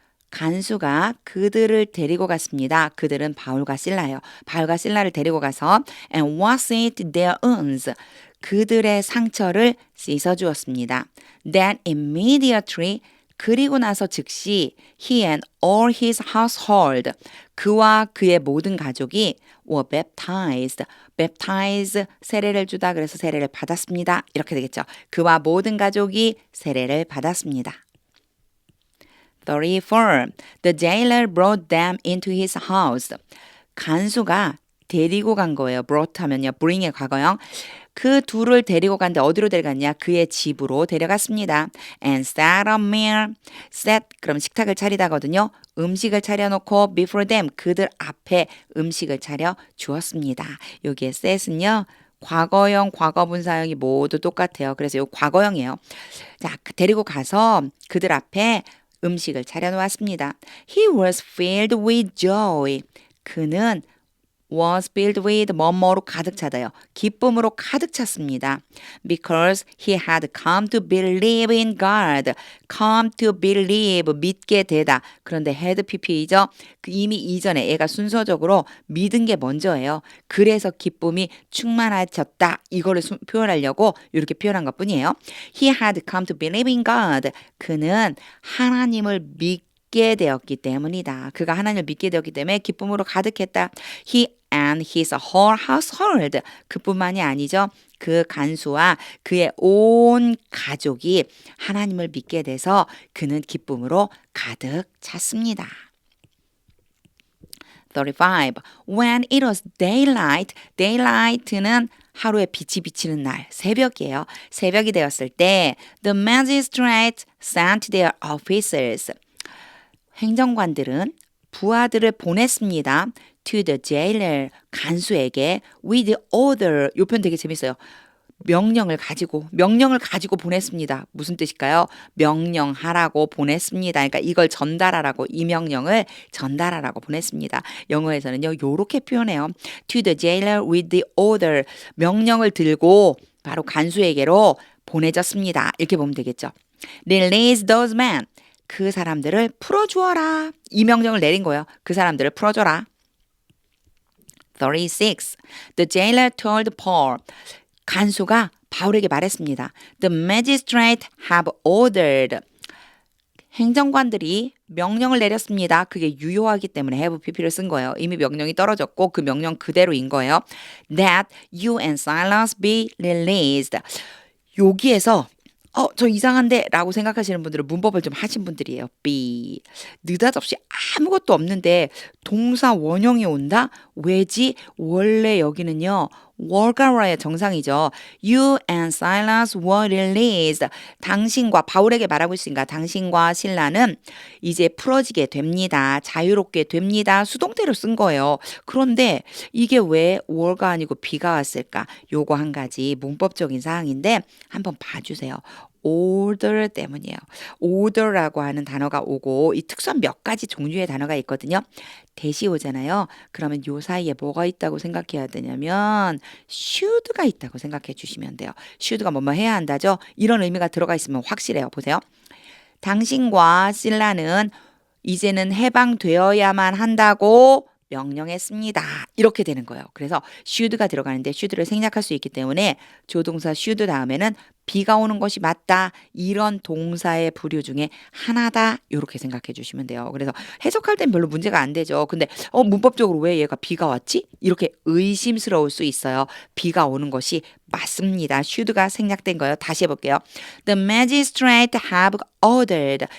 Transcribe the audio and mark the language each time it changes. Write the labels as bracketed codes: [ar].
[ko] 간수가 그들을 데리고 갔습니다. 그들은 바울과 실라예요. 바울과 실라를 데리고 가서 [en] and washed their wounds. [ko] 그들의 상처를 씻어 주었습니다. [en] Then immediately [ko] 그리고 나서 즉시 [en] he and all his household [ko] 그와 그의 모든 가족이 [en] were baptized. [ko] baptize 세례를 주다 그래서 세례를 받았습니다. 이렇게 되겠죠. 그와 모든 가족이 세례를 받았습니다. 34. [en] The jailer brought them into his house. [ko] 간수가 데리고 간 거예요. brought 하면요. bring의 과거형. 그 둘을 데리고 간데 어디로 데려갔냐? 그의 집으로 데려갔습니다. [en] And set a meal. [ko] set 그럼 식탁을 차리다거든요. 음식을 차려놓고 [en] before them [ko] 그들 앞에 음식을 차려 주었습니다. 여기에 set은요. 과거형, 과거분사형이 모두 똑같아요. 그래서 이 과거형이에요. 자, 데리고 가서 그들 앞에 음식을 차려 놓았습니다. [en] He was filled with joy. 그는 was filled with [ko] 뭐뭐로 가득 차다요. 기쁨으로 가득 찼습니다. [en] Because he had come to believe in God. come to believe, [ko] 믿게 되다. 그런데 had pp이죠. 이미 이전에 얘가 순서적으로 믿은 게 먼저예요. 그래서 기쁨이 충만해졌다. 이거를 표현하려고 이렇게 표현한 것뿐이에요. [en] He had come to believe in God. [ko] 그는 하나님을 믿게 되었기 때문이다. 그가 하나님을 믿게 되었기 때문에 기쁨으로 가득했다. [en] He and his whole household. [ko] 그뿐만이 아니죠. 그 간수와 그의 온 가족이 하나님을 믿게 돼서 그는 기쁨으로 가득 찼습니다. 35. [en] When it was daylight, [ko] daylight는 하루에 빛이 비치는 날, 새벽이에요. 새벽이 되었을 때 [en] the magistrate sent their officers. [ko] 행정관들은 부하들을 보냈습니다. [en] to the jailer, [ko] 간수에게 with order, 이 표현 되게 재밌어요. 명령을 가지고 보냈습니다. 무슨 뜻일까요? 명령하라고 보냈습니다. 그러니까 이걸 전달하라고, 이 명령을 전달하라고 보냈습니다. 영어에서는요, 요렇게 표현해요. [en] to the jailer with the order, [ko] 명령을 들고 바로 간수에게로 보내졌습니다. 이렇게 보면 되겠죠. [en] Release those men. [ko] 그 사람들을 풀어주어라. 이 명령을 내린 거예요. 그 사람들을 풀어줘라. 36. [en] The jailer told Paul. [ko] 간수가 바울에게 말했습니다. [en] The magistrate have ordered. [ko] 행정관들이 명령을 내렸습니다. 그게 유효하기 때문에 have pp를 쓴 거예요. 이미 명령이 떨어졌고 그 명령 그대로인 거예요. [en] That you and Silas be released. [ko] 여기에서 저 이상한데 라고 생각하시는 분들은 문법을 좀 하신 분들이에요. [en] be. [ko] 느닷없이 아무것도 없는데 동사 원형이 온다? 왜지? 원래 여기는요. 월가라의 정상이죠. [en] You and Silas were released. [ko] 당신과 바울에게 말하고 있으니까 당신과 신라는 이제 풀어지게 됩니다. 자유롭게 됩니다. 수동태로 쓴 거예요. 그런데 이게 왜 were가 아니고 be가 왔을까? 요거 한 가지 문법적인 사항인데 한번 봐주세요. order 때문이에요. order라고 하는 단어가 오고 이 특수한 몇 가지 종류의 단어가 있거든요. 대시 오잖아요. 그러면 요 사이에 뭐가 있다고 생각해야 되냐면 should가 있다고 생각해 주시면 돼요. should가 뭐뭐 해야 한다죠. 이런 의미가 들어가 있으면 확실해요. 보세요. 당신과 실라는 이제는 해방되어야만 한다고 명령했습니다. 이렇게 되는 거예요. 그래서 should가 들어가는데 should를 생략할 수 있기 때문에 조동사 should 다음에는 비가 오는 것이 맞다. 이런 동사의 부류 중에 하나다. 이렇게 생각해 주시면 돼요. 그래서 해석할 땐 별로 문제가 안 되죠. 근데 문법적으로 왜 얘가 비가 왔지? 이렇게 의심스러울 수 있어요. 비가 오는 것이 맞습니다. should가 생략된 거예요. 다시 해볼게요. [en] The magistrate have ordered.